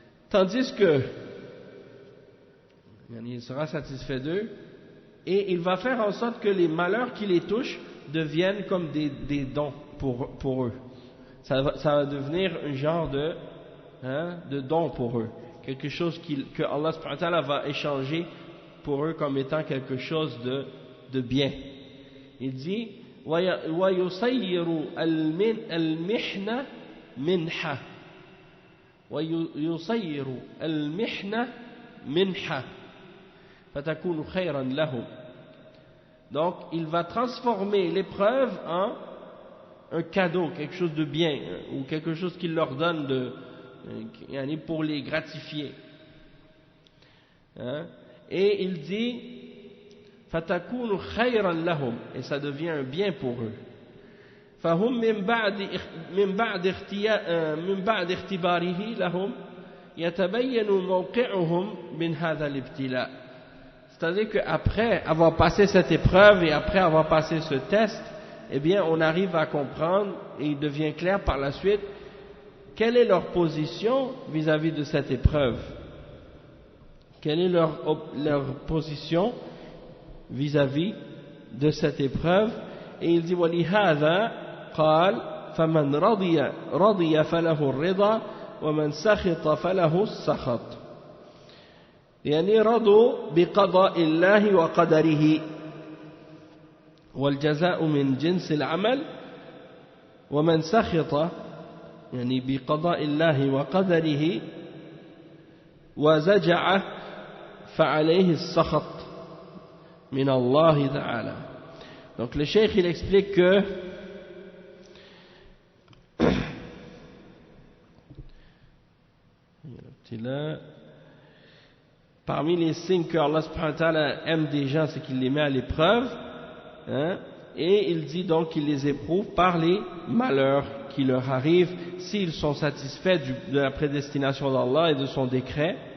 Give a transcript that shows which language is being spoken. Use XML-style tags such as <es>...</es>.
<fr>Tandis que, il sera satisfait d'eux, et il va faire en sorte que les malheurs qui les touchent deviennent comme des dons pour eux. Ça va devenir un genre de don pour eux. Quelque chose que Allah subhanahu wa ta'ala va échanger pour eux comme étant quelque chose de bien. Il dit</fr> <ar>وَيُصَيِّرُ الْمِحْنَةَ مِنْحَةً وَيُصَيِّرُ الْمِحْنَةَ مِنْحَةً فَتَكُونُ خَيْرًا لَهُمْ.</ar> <fr>Donc il va transformer l'épreuve en un cadeau, quelque chose de bien, ou quelque chose qu'il leur donne pour les gratifier. Et il dit</fr> <ar>فَتَكُونُ خَيْرًا لَهُمْ,</ar> <fr>et ça devient un bien pour eux.</fr> <ar>فَهُمْ من بعد اختباره لهم يتبين موقعهم من هذا الابتلاء.</ar> <fr>C'est-à-dire qu'après avoir passé cette épreuve et après avoir passé ce test, eh bien on arrive à comprendre, et il devient clair par la suite, quelle est leur position vis-à-vis de cette épreuve. Quelle est leur position vis-à-vis de cette épreuve. Et il dit</fr> <ar>وَلِهَذَا قال فَمَنْ رَضِيَ فَلَهُ الرِّضَى وَمَنْ سَخِطَ فَلَهُ السَّخَطُ. يعني رضوا بقضاء الله وقدره والجزاء من جنس العمل ومن سخط يعني بقضاء الله وقدره وزجع فعليه السخط من الله تعالى.</ar> <fr>Donc le cheikh il explique que parmi les signes que Allah subhanahu wa ta'ala aime des gens, c'est qu'il les met à l'épreuve, et il dit donc qu'il les éprouve par les malheurs qui leur arrivent, s'ils sont satisfaits de la prédestination d'Allah et de son décret.</fr>